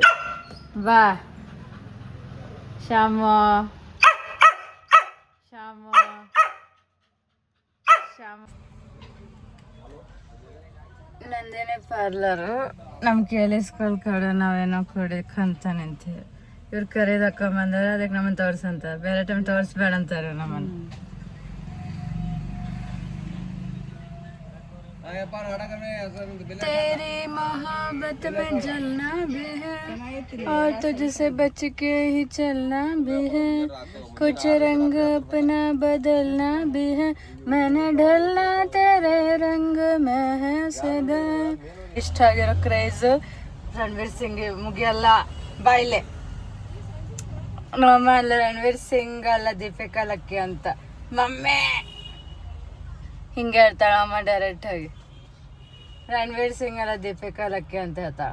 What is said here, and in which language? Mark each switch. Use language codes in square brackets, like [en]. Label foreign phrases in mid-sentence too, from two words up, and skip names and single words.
[kn] ಬಾ ಶ್ಯಾಮ ಶ್ಯಾಮ ಶ್ಯಾಮ. ನಂದೇನೆ ಪಾರ್ಲರು. ನಮ್ಮ ಕೇಳಿಸ್ಕೊಳ್ ಕಡೆ ನಾವೇನೋ ಕೊಡಕ್ಕಂತ ನಿಂತೀವಿ. ಇವ್ರು ಕರೀದಕ್ಕೊಂಬಂದ್ರೆ ಅದಕ್ಕೆ ನಮ್ಮನ್ನು ತೋರ್ಸಂತಾರೆ. ಬೇರೆ ಟೈಮ್ ತೋರಿಸ್ಬೇಡ ಅಂತಾರೆ ನಮ್ಮನ್ನು. [hi] तेरी मोहब्बत में जलना भी है और तुझसे बच के ही चलना भी है. कुछ रंग अपना बदलना भी है. मैंने ढलना तेरे रंग में है सदा. [kn] इष्ट ಆಗಿರೋ ಕ್ರೇಜ್ ರಣವೀರ್ ಸಿಂಗ್ ಮುಗಿಯಲ್ಲ ಬಾಯ್ಲೆ. ನಮ್ಮ ಅಲ್ಲ ರಣವೀರ್ ಸಿಂಗ್ ಅಲ್ಲ ದೀಪಿಕಾ ಲಕ್ಕಿ ಅಂತ ಮಮ್ಮೆ ಹಿಂಗೆ ಹೇಳ್ತಾಳ ಅಮ್ಮ ಡೈರೆಕ್ಟ್ ಆಗಿ. ರಣವೀರ್ ಸಿಂಗ್ ಅಲ್ಲ ದೀಪಿಕಾ ಲಕ್ಕಿ ಅಂತ ಹೇಳ್ತಾಳ.